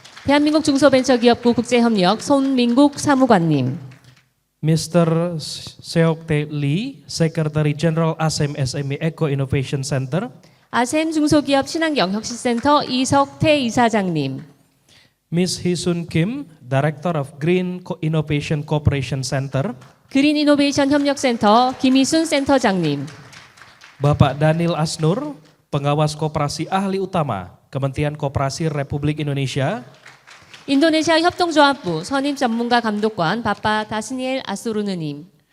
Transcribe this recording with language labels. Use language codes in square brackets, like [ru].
[ko] 대한민국 중소벤처기업부 국제협력 손민국 사무관님. [en] Mr. Seok Tae Lee, Secretary General ASEM SME Eco Innovation Center. [ko] 아셈 중소기업 친환경 혁신센터 이석태 이사장님. [en] Ms. Hisun Kim, Director of Green Innovation Cooperation Center. [ko] 그린 이노베이션 협력센터 김희순 센터장님. [id] Bapak Daniel Asnur, Pengawas Koperasi Ahli Utama, Kementerian Koperasi Republik Indonesia. [ko] 인도네시아 협동조합부 선임 전문가 감독관 바빠 다스니엘 아수르느님.